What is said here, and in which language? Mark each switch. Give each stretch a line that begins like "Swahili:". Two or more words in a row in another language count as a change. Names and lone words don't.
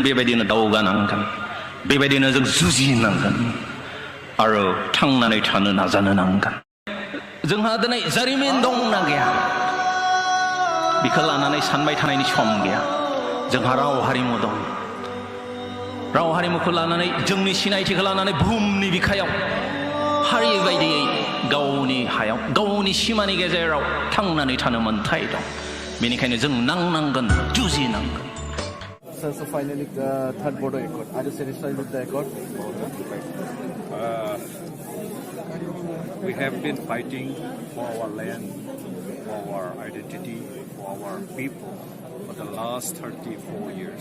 Bodo: बेबायदिनो दावगानांगोन बेबायदिनो जों जुजिनांगोन आरो थांनानै थानो नाजानो नांगोन जोंहा दिनै जारिमिन दंना गैया बेखौ लानानै सानबाय थानायनि सम गैया जोंहा राव हारिमु दं राव हारिमुखौ लानानै जोंनि सिनायथिखौ लानानै बुहुमनि बिखायाव हारि बायदियै गावनि हायाव गावनि सिमानि गेजेराव थांनानै थानो मोन्थाय दं बेनिखायनो जों नांनांगोन जुजिनांगोन
English: So finally, the third Boro Accord. Are you satisfied with the accord? We have been fighting for our land, for our identity, for our people for the last 34 years.